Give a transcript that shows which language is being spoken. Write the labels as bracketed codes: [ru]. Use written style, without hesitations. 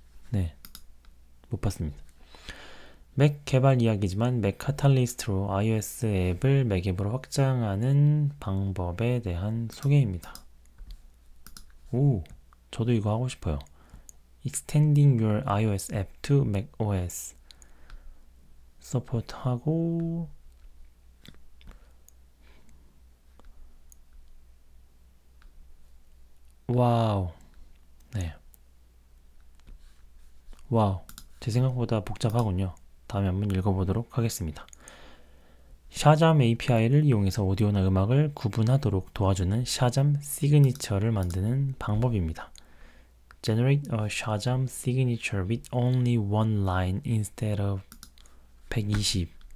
[ko] 네, 못 봤습니다. 맥 개발 이야기지만 맥 카탈리스트로 iOS 앱을 맥 앱으로 확장하는 방법에 대한 소개입니다. 오, 저도 이거 하고 싶어요. [en] Extending your iOS app to macOS [ko] 서포트하고 와우. 네. 와우. 제 생각보다 복잡하군요. 다음에 한번 읽어보도록 하겠습니다. 샤잠 API를 이용해서 오디오나 음악을 구분하도록 도와주는 샤잠 시그니처를 만드는 방법입니다. [en] Generate a Shazam signature with only one line instead of 120.